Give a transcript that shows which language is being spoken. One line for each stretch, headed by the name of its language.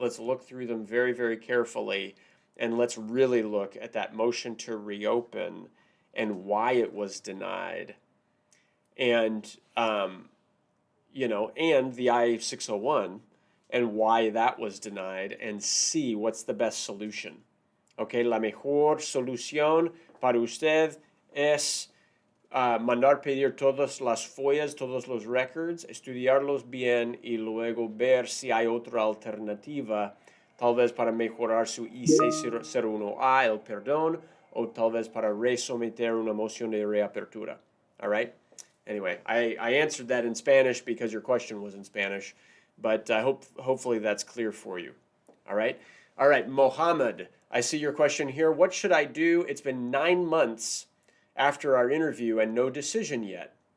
English: Let's look through them very, very carefully, and let's really look at that motion to reopen and why it was denied, and and the I-601 and why that was denied, and see what's the best solution.
Spanish: Okay, la mejor solución para usted es mandar pedir todas las follas, todos los records, estudiarlos bien y luego ver si hay otra alternativa, tal vez para mejorar su IC01A, el perdón, o tal vez para resometer una moción de reapertura.
English: All right? Anyway, I answered that in Spanish because your question was in Spanish, but hopefully that's clear for you. All right? All right, Mohammed, I see your question here. What should I do? It's been 9 months after our interview and no decision yet.